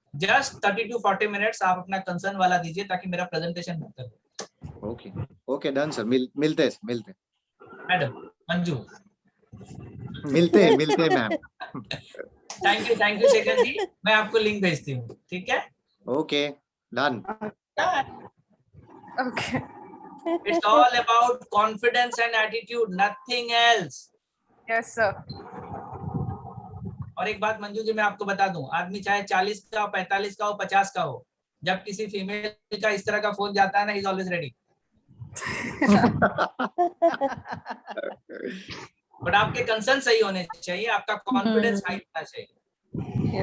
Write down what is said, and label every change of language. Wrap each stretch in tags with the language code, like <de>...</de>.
<hi>Just 30 to 40 minutes आप अपना concern वाला दीजिए ताकि मेरा प्रेजेंटेशन बेहतर हो।</hi> <en>okay okay, done sir,</en> <hi>मिलते हैं।</hi> <en>madam Manju,</en> <hi>मिलते हैं ma'am.</hi> <en>thank you</en> <hi>Shekhar ji, मैं आपको लिंक भेजती हूँ, ठीक है?</hi> <en>Okay, done. Okay. It's all about confidence and attitude, nothing else. Yes, sir.</en> <hi>और एक बात मंजू जी मैं आपको बता दूं, आदमी चाहे 40 का हो, 45 का हो, 50 का हो, जब किसी फीमेल का इस तरह का फोन जाता है ना,</hi> <en>he's always ready.</en> <hi>बट आपके कंसर्न सही होने चाहिए, आपका कॉन्फिडेंस हाई होना चाहिए।</hi>